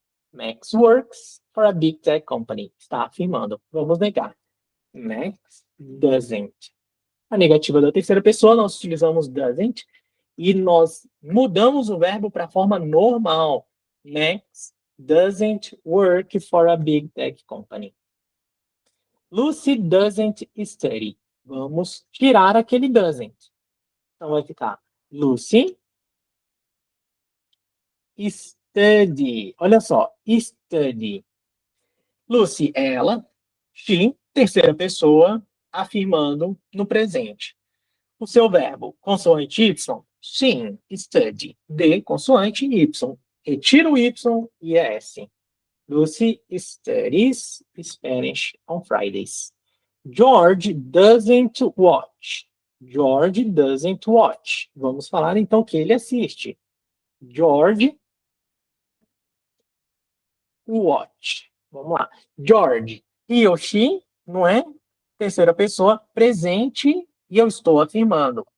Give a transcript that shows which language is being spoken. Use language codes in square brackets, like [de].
[en] Max works for a big tech company. [pt] Está afirmando. Vamos negar. [en] Max doesn't. [pt] A negativa da terceira pessoa, nós utilizamos doesn't e nós mudamos o verbo para a forma normal. [en] Max doesn't work for a big tech company. Lucy doesn't study. [pt] Vamos tirar aquele [en] doesn't. [pt] Então vai ficar Lucy study. Olha só, study. Lucy, ela, she, terceira pessoa, afirmando no presente. O seu verbo, consoante Y, sim, study. D, consoante Y. Retira o Y e é S. [en] Lucy studies Spanish on Fridays. George doesn't watch. George doesn't watch. [pt] Vamos falar então que ele assiste. [en] George watch. [pt] Vamos lá. George, he ou she, não é? Terceira pessoa, presente, e eu estou afirmando.